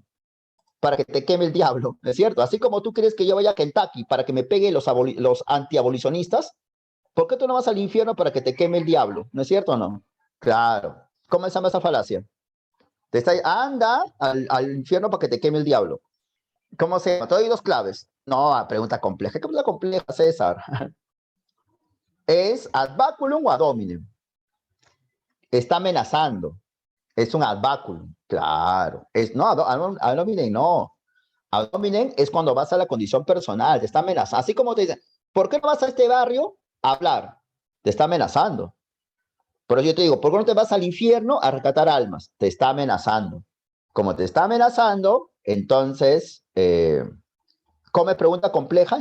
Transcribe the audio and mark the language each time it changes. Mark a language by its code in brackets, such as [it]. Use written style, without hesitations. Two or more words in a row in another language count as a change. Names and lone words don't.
[es] Para que te queme el diablo, ¿no es cierto? Así como tú crees que yo vaya a Kentucky para que me peguen los antiabolicionistas, ¿por qué tú no vas al infierno para que te queme el diablo? ¿No es cierto o no? Claro. ¿Cómo se llama esa falacia? Anda al infierno para que te queme el diablo. ¿Cómo se llama? Te doy dos claves. No, pregunta compleja. ¿Qué pregunta compleja, César? ¿Es [la] ad baculum [es] o [la] ad hominem? [es] Está amenazando. Es un [la] ad baculum. [es] Claro. No, [la] ad hominem [es] no. [la] Ad hominem [es] es cuando vas a la condición personal. Te está amenazando. Así como te dicen, ¿por qué no vas a este barrio a hablar? Te está amenazando. Por eso yo te digo, ¿por qué no te vas al infierno a rescatar almas? Te está amenazando. Como te está amenazando, entonces, come pregunta compleja.